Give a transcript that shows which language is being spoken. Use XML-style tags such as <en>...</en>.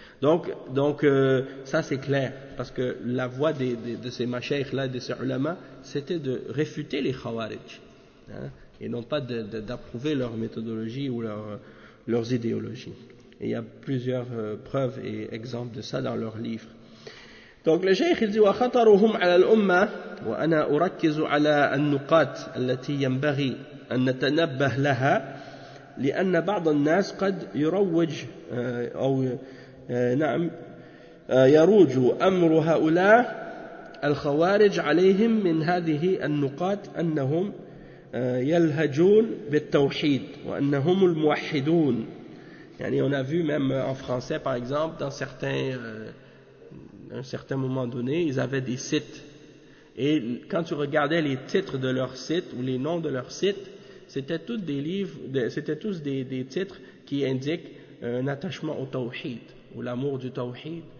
<fr>Donc, ça c'est clair, parce que la voie de ces mashaykhs là, de ces ulama, c'était de réfuter les khawarij, et non pas d'approuver leur méthodologie ou leurs idéologies. Et il y a plusieurs preuves et exemples de ça dans leurs livres. Donc le cheikh il dit</fr> <ar>وخطرهم على الأمة وأنا أركز على النقاط التي ينبغي أن نتنبه لها لأن بعض الناس قد يروج أو نعم يروج أمر هؤلاء الخوارج عليهم من هذه النقاط أنهم يلهجون بالتوحيد وأنهم الموحدون. يعني</ar> <fr>on a vu même en français par exemple dans certains moment donné, ils avaient des sites. Et quand tu regardais les titres de leurs sites ou les noms de leurs sites, c'était tous des titres qui indiquent un attachement au tawhid ou l'amour du tawhid.</fr>